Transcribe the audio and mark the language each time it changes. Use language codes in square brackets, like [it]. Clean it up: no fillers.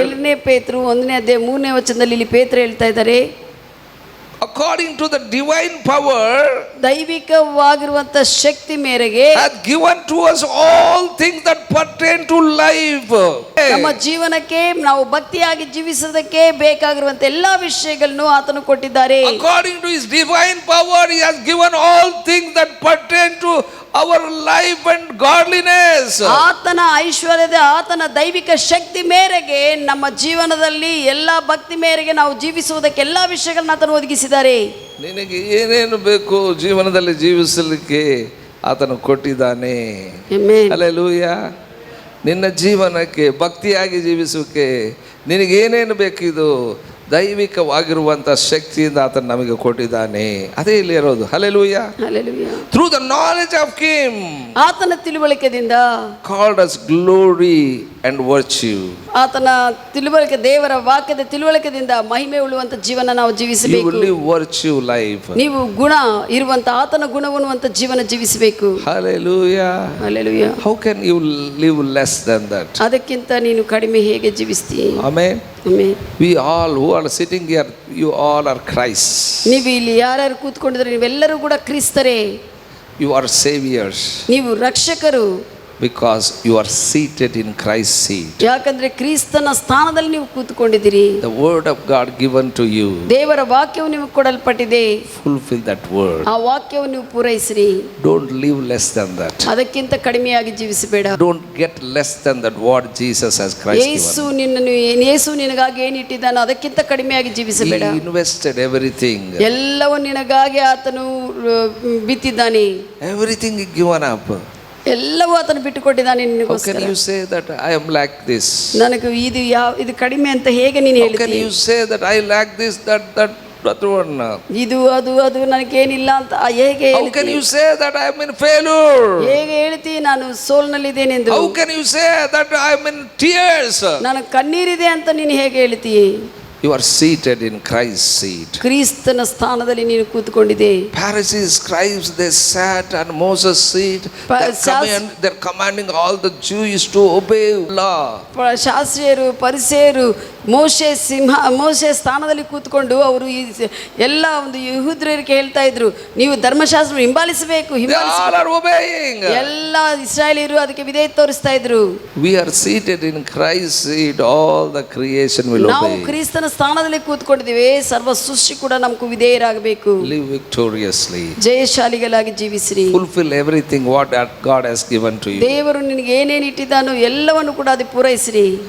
[kn] 1 ಪೇತ್ರ 1ನೇ ಅಧ್ಯಾಯ 3ನೇ ವಚನದಲ್ಲಿ ಇಲ್ಲಿ ಪೇತ್ರ ಹೇಳ್ತಾ ಇದ್ದಾರೆ, [en] according to the divine power, [kn] ದೈವಿಕವಾಗಿರುವಂತ ಶಕ್ತಿ ಮೇರೆಗೆ [en] hath given to us all things that pertain to life. [kn] ನಮ್ಮ ಜೀವನಕ್ಕೆ ನಾವು ಭಕ್ತಿಯಾಗಿ ಜೀವಿಸೋದಕ್ಕೆ ಬೇಕಾಗಿರುವಂತ ಎಲ್ಲಾ ವಿಷಯಗಳನ್ನು ಆತನು ಕೊಟ್ಟಿದ್ದಾರೆ. [en] According to his divine power, he has given all things that pertain to our life and godliness. [kn] ಆತನ ಐಶ್ವರ್ಯದ ಆತನ ದೈವಿಕ ಶಕ್ತಿ ಮೇರೆಗೆ ನಮ್ಮ ಜೀವನದಲ್ಲಿ ಎಲ್ಲಾ ಭಕ್ತಿ ಮೇರೆಗೆ ನಾವು ಜೀವಿಸುವುದಕ್ಕೆ ಎಲ್ಲಾ ವಿಷಯಗಳನ್ನ ಆತನು ಒದಗಿಸಿದ್ದಾರೆ. ನಿನಗೆ ಏನೇನು ಬೇಕು ಜೀವನದಲ್ಲಿ ಜೀವಿಸಲಿಕ್ಕೆ ಆತನು ಕೊಟ್ಟಿದ್ದಾನೆ. ಆಮೆನ್. ಹಲ್ಲೆಲೂಯಾ. ನಿನ್ನ ಜೀವನಕ್ಕೆ ಭಕ್ತಿಯಾಗಿ ಜೀವಿಸೋಕೆ ನಿನಗೇನೇನು ಬೇಕಿದು ದೈವಿಕವಾಗಿರುವಂಥ ಶಕ್ತಿಯಿಂದ ಆತನು ನಮಗೆ ಕೊಟ್ಟಿದ್ದಾನೆ. ಅದೇ ಇಲ್ಲಿ ಇರೋದು. Hallelujah. Hallelujah. [en] through the knowledge of him, [kn] ಆತನ ತಿಳುವಳಿಕೆಯಿಂದ, [en] Called us glory and virtue. [kn] ಆತನ ತಿಳುವಳಿಕೆ, ದೇವರ ವಾಕ್ಯದ ತಿಳುವಳಿಕೆಯಿಂದ ಮಹಿಮೆ ಉಳ್ಳುವಂತ ಜೀವನ ನಾವು ಜೀವಿಸಬೇಕು. [en] You will live virtue life. [kn] ನೀವು ಗುಣ ಇರುವಂತ ಆತನ ಗುಣವನ್ನುವಂತ ಜೀವನ ಜೀವಿಸಬೇಕು. [en] Hallelujah. Hallelujah. How can you live less than that? [kn] ಅದಕ್ಕಿಂತ ನೀನು ಕಡಿಮೆ ಹೇಗೆ ಜೀವಿಸ್ತೀಯ? [en] Amen. Amen. We all who are sitting here, you all are Christ. [kn] ನೀವು ಇಲ್ಲಿ ಯಾರ್ಯಾರು ಕೂತ್ಕೊಂಡಿದ್ರೆ ನೀವೆಲ್ಲರೂ ಕೂಡ ಕ್ರಿಸ್ತರೇ. [en] You are saviors. [kn] ನೀವು ರಕ್ಷಕರು. [en] Because you are seated in Christ's seat. [kn] ಯಾಕಂದ್ರೆ ಕ್ರಿಸ್ತನ ಸ್ಥಾನದಲ್ಲಿ ನೀವು ಕೂತ್ಕೊಂಡಿದ್ದೀರಿ. [en] The word of God given to you. [kn] ದೇವರ ವಾಕ್ಯವು ನಿಮಗೆ ಕೊಡಲ್ಪಟ್ಟಿದೆ. [en] Fulfill that word. [kn] ಆ ವಾಕ್ಯವನ್ನು ನೀವು ಪೂರೈಸಿರಿ. [en] Don't live less than that. [kn] ಅದಕ್ಕಿಂತ ಕಡಿಮೆಯಾಗಿ ಜೀವಿಸಬೇಡ. [en] Don't get less than that what Jesus has Christ given. [kn] ಯೇಸು ನಿನಗಾಗಿ ಏನು ಇಟ್ಟಿದ್ದಾನೋ ಅದಕ್ಕಿಂತ ಕಡಿಮೆಯಾಗಿ ಜೀವಿಸಬೇಡ. [en] He invested everything. [kn] ಎಲ್ಲವೂ ನಿನಗಾಗಿ ಆತನು ಬಿತ್ತಿದ್ದಾನೆ. [en] Everything he given up. [kn] ಎಲ್ಲವೂ ಆತನು ಬಿಟ್ಟುಕೊಟ್ಟಿದ್ದಾನೆ [en] How [kn] ನಿನಗೋಸ್ಕರ. [en] can you say that I am like this? [kn] ನನಗೆ ಇದು ಕಡಿಮೆ ಅಂತ ಹೇಗೆ ನೀನು [en] How can [kn] ಹೇಳ್ತೀಯ? [en] you say that I lack this, that one? [kn] ಇದು ಅದು ನನಗೇನಿಲ್ಲ ಅಂತ ಹೇಗೆ [en] How can [kn] ಹೇಳ್ತೀಯ? [en] you say that I am in failure? [kn] ಹೇಗೆ ಹೇಳ್ತೀಯ ನಾನು ಸೋಲ್ನಲ್ಲಿದ್ದೇನೆಂದು? [en] How can you say that I am in tears? [kn] ನಾನು ಕಣ್ಣೀರಿದೆ ಅಂತ ನೀನು ಹೇಗೆ ಹೇಳ್ತೀಯ? [en] You are seated in Christ's seat. [kn] ಕ್ರಿಸ್ತನ ಸ್ಥಾನದಲ್ಲಿ ನೀನು ಕೂತ್ಕೊಂಡಿದೆ. [en] Pharisees, scribes, they sat on Moses' seat. They're commanding all the Jews to obey law. [kn] ಶಾಸ್ತ್ರಿಯರು, ಪರಿಸೇಯರು ಮೋಶೆ ಸ್ಥಾನದಲ್ಲಿ ಕೂತ್ಕೊಂಡು ಅವರು ಎಲ್ಲ ಒಂದು ಯಹೂದ್ಯರಿಗೆ ಹೇಳ್ತಾ ಇದ್ರು, ನೀವು ಧರ್ಮಶಾಸ್ತ್ರ ಹಿಂಬಾಲಿಸಬೇಕು. [en] All are obeying. [kn] ಎಲ್ಲ ಇಸ್ರಾಯೇಲಿಯರು ಅದಕ್ಕೆ ವಿಧೇಯತೆ ತೋರಿಸ್ತಾ ಇದ್ರು. [en] We are seated in Christ's seat. All the creation will [kn] ನಾವು [en] obey. [kn] ಕ್ರಿಸ್ತನ ಸ್ಥಾನದಲ್ಲಿ ಕೂತ್ಕೊಂಡಿದ್ದೇವೆ. ಸರ್ವ ಸೃಷ್ಟಿ ಕೂಡ ನಮಗೂ ವಿಧೇಯರಾಗಬೇಕು. [en] Live victoriously. [kn] ಜಯಶಾಲಿಗಳಾಗಿ ಜೀವಿಸಿರಿ. [en] Fulfill everything what God has given to you. [kn] ದೇವರು ನಿನಗೆ ಏನೇನು ಇಟ್ಟಿದ್ದಾನೋ ಎಲ್ಲವನ್ನು ಕೂಡ ಅದು ಪೂರೈಸಿರಿ.